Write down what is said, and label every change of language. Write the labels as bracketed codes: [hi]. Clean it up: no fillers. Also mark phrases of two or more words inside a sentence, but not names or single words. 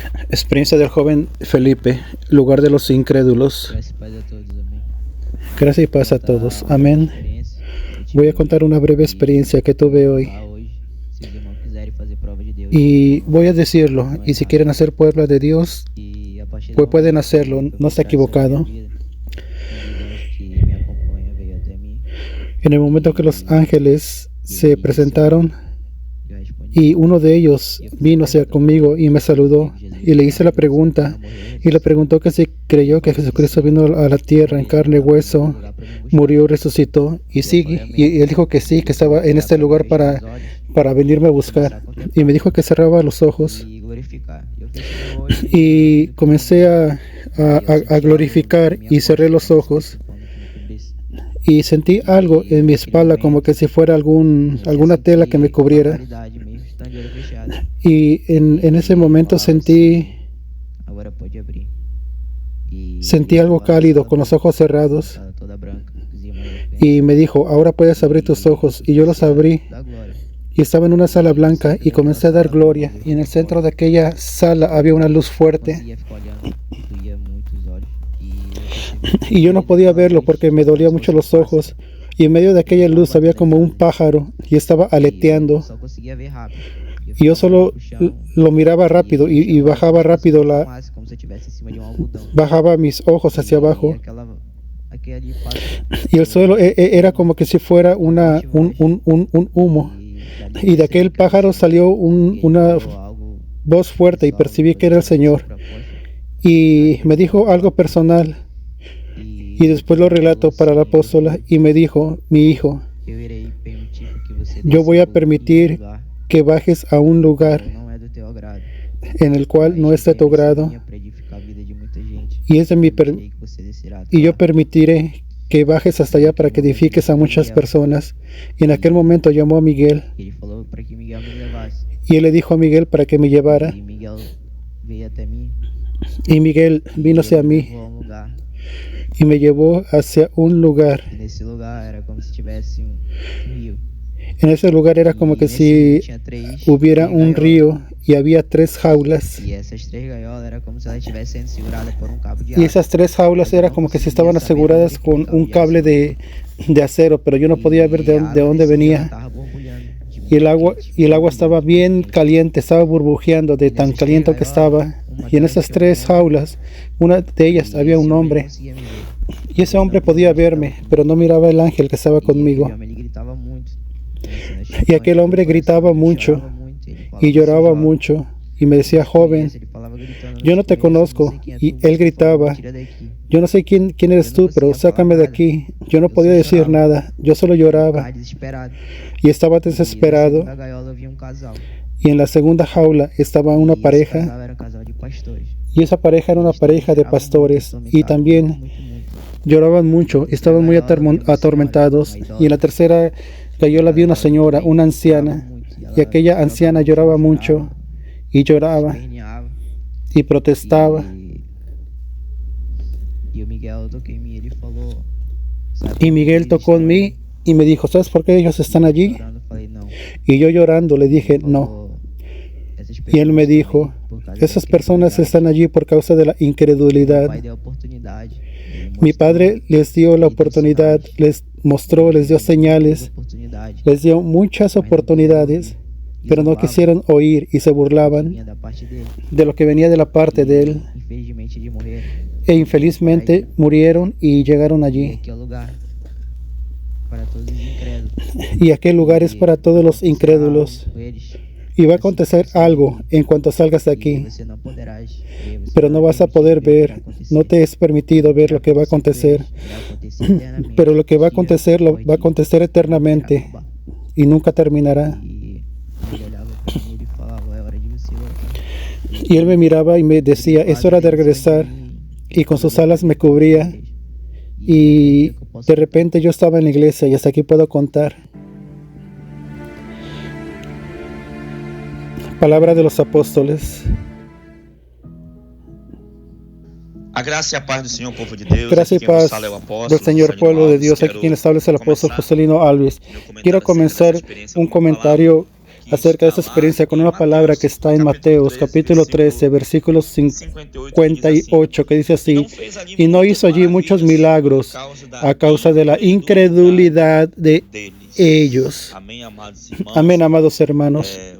[es] Experiencia del joven Felipe, lugar de los incrédulos. [pt] Graça e paz a todos, amém. [es] Gracias y paz a [pt] Contar [es] todos. [pt] uma [es] Amén. [pt] experiência que eu tive [es] Voy a contar una breve [pt] e [es] experiencia que tuve hoy. [pt] falar hoje. Se os irmãos quiserem fazer prova de Deus, [es] Y voy a decirlo. Y si quieren hacer pueblo de Dios, [pt] e a partir [es] pues [pt] do [es] pueden [pt] momento [es] hacerlo. [pt] que [es] No [pt] foi [es] está [pt] mostrado [es] equivocado. [pt] sobre a minha vida, um dos que me acompanha veio até mim [es] En el momento que los ángeles se presentaron [pt] e eu respondi. [es] y uno de ellos vino hacia conmigo y me saludó y le hice la pregunta y le preguntó que si creyó que Jesucristo vino a la tierra en carne y hueso, murió, resucitó y sigue. Y él dijo que sí, que estaba en este lugar para venirme a buscar. Y me dijo que cerraba los ojos [pt] E glorificar. Eu fechei meu olho [es] y comencé a glorificar y cerré los ojos y sentí algo en mi espalda como que si fuera alguna tela que me cubriera. Y en ese momento sentí [pt] Agora pode abrir. E [es] Sentí algo cálido con los ojos cerrados [pt] sala toda branca. Os irmãos [es] y me dijo, ahora puedes abrir tus ojos. Y yo los abrí [pt] da glória. [es] y estaba en una sala blanca y comencé a dar gloria. Y en el centro de aquella sala había una luz fuerte [pt] Conseguia ficar olhando, doía muito os olhos. E eu percebi [es] y yo no podía verlo porque me dolía mucho los ojos. Y en medio de aquella luz había como un pájaro y estaba [pt] que [es] aleteando. [pt] só conseguia ver rápido. [es] Y yo solo lo miraba rápido y bajaba rápido [pt] Como se eu estivesse em cima de algodão. [es] bajaba mis ojos hacia abajo. [pt] Aquele passo [es] Y el suelo era como que si fuera un humo. Y de aquel pájaro salió una voz fuerte y percibí que era el Señor. Y me dijo algo personal. Y después lo relato para la apóstola y me dijo, mi hijo, yo voy a permitir que bajes a un lugar en el cual no está tu grado y es de mi y yo permitiré que bajes hasta allá para que edifiques a muchas personas. Y en aquel momento llamó a Miguel [pt] Ele falou para que Miguel me levasse. [es] y él le dijo a Miguel para que me llevara [pt] E Miguel veio até mim. [es] y Miguel vino hacia mí [pt] Levou a um lugar. [es] y me llevó hacia un lugar. [pt] E nesse lugar era como se tivesse rio. [es] En ese lugar era como que [pt] E nesse [es] si [pt] tinha três [es] hubiera un [pt] gaiolas. [es] río y había 3 jaulas. [pt] E essas três gaiolas era como se elas estivessem sendo seguradas por um cabo de [es] Y [pt] aço. [es] esas 3 jaulas era como que si estaban aseguradas con un cable de acero, pero yo no podía ver de dónde venía. [pt] Tava borbulhando de [es] Y el agua estaba bien caliente, estaba burbujeando de tan caliente que estaba. Y en esas 3 jaulas, una de ellas había un hombre. [pt] conseguia me ver. [es] Y ese hombre podía verme, pero no miraba el ángel que estaba conmigo. [pt] E ele gritava muito. [es] Y aquel hombre gritaba mucho y lloraba mucho. Y me decía, joven, yo no te conozco. Y él gritaba, yo no sé quién eres tú, pero sácame de aquí. Yo no podía decir nada, yo solo lloraba [pt] Desesperado. [es] y estaba desesperado. [pt] Na gaiola havia um casal. [es] Y en la segunda jaula estaba una [pt] E esse [es] pareja, [pt] casal era um casal de pastores. [es] y esa pareja era una pareja de pastores, y también [pt] Muito, muito. [es] lloraban mucho, estaban muy atormentados. Y en la tercera gaiola vi una señora, una anciana, y aquella anciana lloraba mucho, y lloraba, [pt] Esperneava. [es] y protestaba. [pt] E o Miguel toquei em mim, ele falou. "Sabe [es] Y [pt] por [es] Miguel [pt] que [es] tocó en [pt] eles [es] mí y me dijo, ¿sabes por qué ellos están [pt] estão [es] allí? [pt] orando?" Eu falei, não. [es] Y yo llorando le dije, no. [pt] Falou, "Essas [es] Y él me [pt] pessoas [es] dijo, [pt] estão aí por causa [es] esas [pt] da [es] personas [pt] incredulidade." [es] están allí por causa de la [pt] Meu [es] incredulidad. [pt] pai deu a oportunidade. Ele [es] Mi [pt] mostrou, [es] padre les dio la oportunidad, les mostró, les dio señales, [pt] oportunidade. [es] les dio muchas oportunidades, pero no quisieron oír y se burlaban [pt] Vinha da parte dele. [es] de lo que venía de la parte de él. [pt] Infelizmente eles morreram. [es] E infelizmente murieron y llegaron [pt] E [es] allí. [pt] aqui é o lugar para todos os incrédulos. [es] Y aquel lugar es para todos los incrédulos. [pt] Com eles, [es] Y va a acontecer algo en cuanto salgas de aquí, [pt] você não poderás ver, você [es] pero no vas a poder ver, no te es permitido ver lo que va a acontecer, pero lo que va a acontecer lo va a acontecer eternamente y nunca terminará. [pt] E ele olhava para mim e ele falava, é hora de você voltar. [es] Y él me miraba y me decía, es hora de regresar, y con sus alas me cubría, y de repente yo estaba en la iglesia y hasta aquí puedo contar. Palabra de los apóstoles. [pt] A graça e a paz do Senhor, povo de Deus. [es] Gracias [pt] Aqui [es] y [pt] quem vos [es] paz [pt] fala é o apóstolo [es] del Señor, [pt] Juscelino [es] pueblo de [pt] Alves. [es] Dios. Aquí [pt] Quero [es] quien establece el apóstol [pt] começar [es] Juscelino Alves. [pt] meu comentário [es] Quiero [pt] acerca dessa [es] comenzar [pt] experiência [es] un [pt] com uma palavra [es] comentario acerca de esta experiencia con una palabra que está en Mateos capítulo 13, versículo 58, que dice así: y no hizo allí muchos milagros a causa de la incredulidad de ellos. Amén, amados hermanos.